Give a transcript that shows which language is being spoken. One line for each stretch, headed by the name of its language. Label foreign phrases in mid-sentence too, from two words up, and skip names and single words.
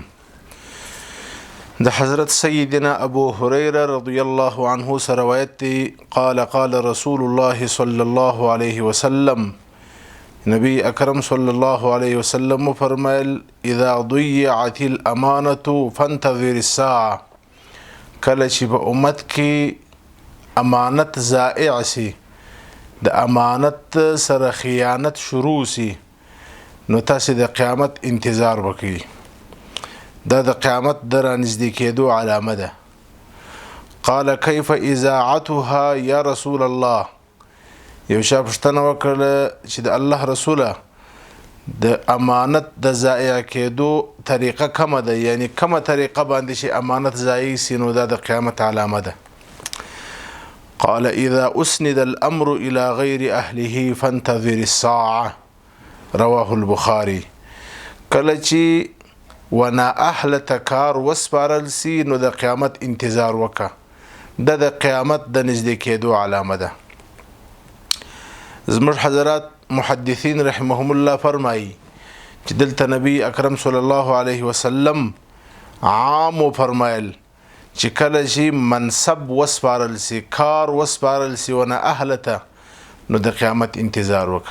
Arabic: ده حضرت سيدنا أبو هريرة رضي الله عنه سروایت قال قال رسول الله صلى الله عليه وسلم، نبي أكرم صلى الله عليه وسلم فرمایل اذا ضيعت الامانة فانتظر الساعة.
Pashto: کله چې په امت کې امانت ضائع سي، د امانت سره خیانت شروع سي، نو تاسو د قیامت انتظار وکړئ. دا د قیامت د رانږدې کېدو علامه ده.
Arabic: قال كيف اذاعتها يا رسول الله؟
Pashto: یو شا پوښتنه وکړه چې د الله رسوله د امانت د ضایع کېدو طریقه کومه ده، یعنی کومه طریقه باندې چې امانت ضایع سي نو دا د قیامت علامه ده.
Arabic: قال اذا اسند الامر الى غير اهله فانتظر الساعه، رواه البخاري.
Pashto: کله چې ونا اهل تکار وسپارل سي نو د قیامت انتظار وکا، د قیامت د نږدې کېدو علامه ده. زموږ حضرات محدثین
Arabic: رحمهم الله
Pashto: فرمایي چې دلته نبی اکرم
Arabic: صلی الله علیه وسلم
Pashto: عام فرمایل چې کله چې منصب وسپارل سي، کار وسپارل سي ونا اهلته، نو د قیامت انتظار وکا.